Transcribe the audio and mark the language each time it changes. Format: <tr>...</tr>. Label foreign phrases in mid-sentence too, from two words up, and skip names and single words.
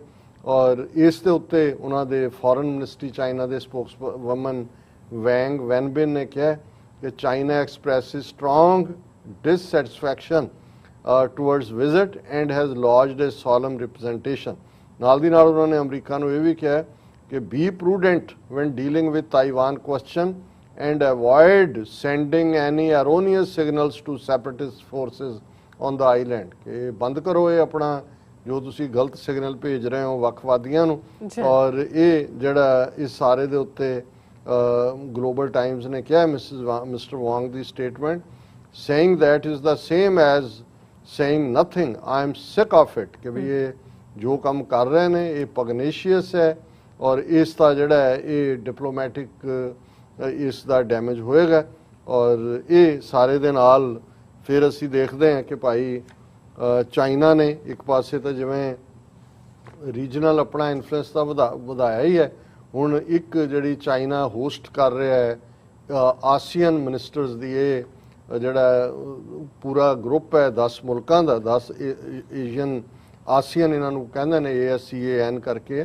<pa>ਔਰ ਇਸ ਦੇ ਉੱਤੇ ਉਹਨਾਂ ਦੇ</pa> <en>foreign ministry</en> <pa>ਚਾਈਨਾ ਦੇ ਸਪੋਕਸਵੂਮਨ ਵੈਂਗ ਵੈਨਬਿਨ ਨੇ ਕਿਹਾ ਕਿ</pa> <en>China expresses strong dissatisfaction towards visit and has lodged a solemn representation.</en> <pa>ਨਾਲ ਦੀ ਨਾਲ ਉਹਨਾਂ ਨੇ ਅਮਰੀਕਾ ਨੂੰ ਇਹ ਵੀ ਕਿਹਾ ਕਿ</pa> <en>be prudent when dealing with Taiwan question and avoid sending any erroneous signals to separatist forces on the island।</en> <pa>ਕਿ ਬੰਦ ਕਰੋ ਇਹ ਆਪਣਾ ਜੋ ਤੁਸੀਂ ਗਲਤ ਸਿਗਨਲ ਭੇਜ ਰਹੇ ਹੋ ਵੱਖਵਾਦੀਆਂ ਨੂੰ। ਔਰ ਇਹ ਜਿਹੜਾ ਇਸ ਸਾਰੇ ਦੇ ਉੱਤੇ ਗਲੋਬਲ ਟਾਈਮਸ ਨੇ ਕਿਹਾ ਮਿਸਟਰ ਵਾਂਗ ਦੀ ਸਟੇਟਮੈਂਟ</pa> <en>saying that is the same as saying nothing, I am sick of it,</en> <pa>ਕਿ ਵੀ ਇਹ ਜੋ ਕੰਮ ਕਰ ਰਹੇ ਨੇ ਇਹ ਪਗਨੇਸ਼ੀਅਸ ਹੈ ਔਰ ਇਸ ਦਾ ਜਿਹੜਾ ਹੈ ਇਹ ਡਿਪਲੋਮੈਟਿਕ ਇਸ ਦਾ ਡੈਮੇਜ ਹੋਏਗਾ। ਔਰ ਇਹ ਸਾਰੇ ਦੇ ਨਾਲ ਫਿਰ ਅਸੀਂ ਦੇਖਦੇ ਹਾਂ ਕਿ ਭਾਈ ਚਾਈਨਾ ਨੇ ਇੱਕ ਪਾਸੇ ਤਾਂ ਜਿਵੇਂ ਰੀਜਨਲ ਆਪਣਾ ਇਨਫਲੂਐਂਸ ਤਾਂ ਵਧਾਇਆ ਹੀ ਹੈ, ਹੁਣ ਇੱਕ ਜਿਹੜੀ ਚਾਈਨਾ ਹੋਸਟ ਕਰ ਰਿਹਾ ਹੈ</pa> <en>ASEAN ministers</en> <pa>ਦੀ ਇਹ ਜਿਹੜਾ ਪੂਰਾ ਗਰੁੱਪ ਹੈ 10 ਮੁਲਕਾਂ ਦਾ, 10 ਏਸ਼ੀਅਨ ਆਸੀਅਨ ਇਹਨਾਂ ਨੂੰ ਕਹਿੰਦੇ ਨੇ ASEAN ਕਰਕੇ।</pa>